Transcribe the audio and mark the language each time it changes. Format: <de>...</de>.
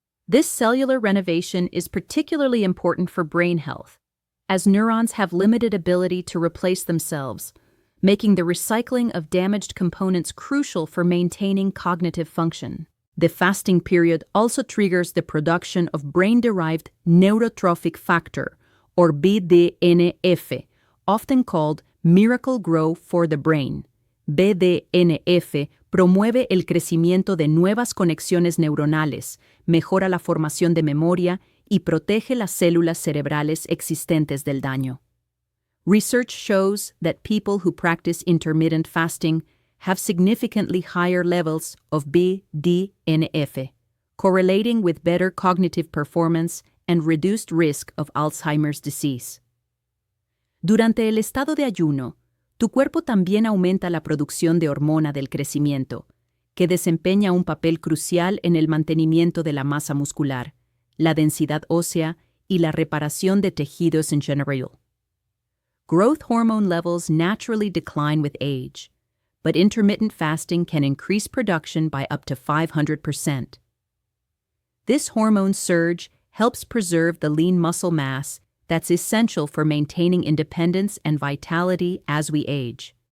<en>This cellular renovation is particularly important for brain health, as neurons have limited ability to replace themselves, making the recycling of damaged components crucial for maintaining cognitive function. The fasting period also triggers the production of brain-derived neurotrophic factor, or BDNF, often called miracle grow for the brain.</en> <es>BDNF promueve el crecimiento de nuevas conexiones neuronales, mejora la formación de memoria y protege las células cerebrales existentes del daño.</es> <en>Research shows that people who practice intermittent fasting have significantly higher levels of BDNF, correlating with better cognitive performance and reduced risk of Alzheimer's disease.</en> <es>Durante el estado de ayuno, tu cuerpo también aumenta la producción de hormona del crecimiento, que desempeña un papel crucial en el mantenimiento de la masa muscular, la densidad ósea y la reparación de tejidos en general.</es> <en>Growth hormone levels naturally decline with age, but intermittent fasting can increase production by up to 500%. This hormone surge helps preserve the lean muscle mass that's essential for maintaining independence and vitality as we age.</en>